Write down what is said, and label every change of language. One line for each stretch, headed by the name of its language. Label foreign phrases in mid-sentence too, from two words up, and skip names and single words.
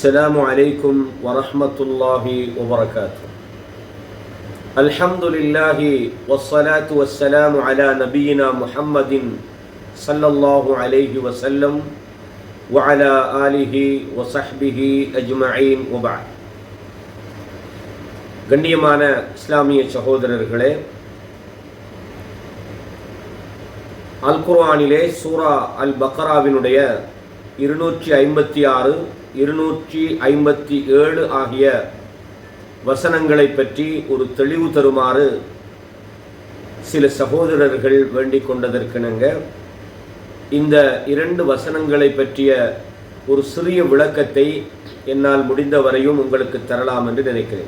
Arabic: السلام عليكم ورحمة الله وبركاته. الحمد لله والصلاة والسلام على نبينا محمد صلى الله عليه وسلم وعلى آله وصحبه أجمعين وبعد.
Tamil: கண்ணியமான இஸ்லாமிய சகோதரர்களே, அல் குர்ஆனிலே சூரா அல் பக்ராவினுடைய 256, 257 ஆகிய வசனங்களை பற்றி ஒரு தெளிவு தருமாறு சில சகோதரர்கள் வேண்டிக் கொண்டதற்கிணங்க இந்த 2 வசனங்களை பற்றிய ஒரு சிறிய விளக்கத்தை என்னால் முடிந்தவரையும் உங்களுக்கு தரலாம் என்று நினைக்கிறேன்.